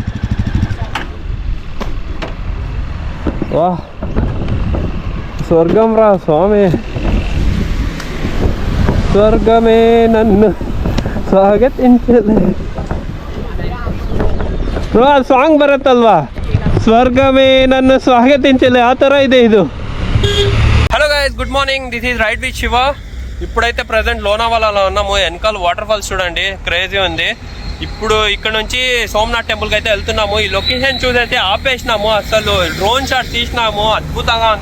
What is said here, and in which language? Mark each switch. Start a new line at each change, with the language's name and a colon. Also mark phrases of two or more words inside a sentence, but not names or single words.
Telugu: వా, స్వర్గం రా స్వామి, స్వర్గమే నన్ను స్వాగతించలే.
Kannada: ಬ್ರೋ ಆ ಸಾಂಗ್ ಬರುತ್ತಲ್ವಾ,
Telugu: స్వర్గమే నన్ను స్వాగతించలే,
Kannada: ಆ ಥರ ಇದೆ ಇದು.
English: Hello guys, good morning. This is Ride with Shiva.
Telugu: ఇప్పుడైతే ప్రజెంట్ లోనావాలాలో ఉన్నాము. వెనకాల
English: water falls
Telugu: చూడండి, క్రేజీ ఉంది. ఇప్పుడు ఇక్కడ నుంచి సోమనాథ్ టెంపుల్కి అయితే వెళ్తున్నాము. ఈ లొకేషన్ చూసైతే ఆపేసినాము, అసలు
English: drone shot
Telugu: తీసినాము. అద్భుతంగా ఉంది.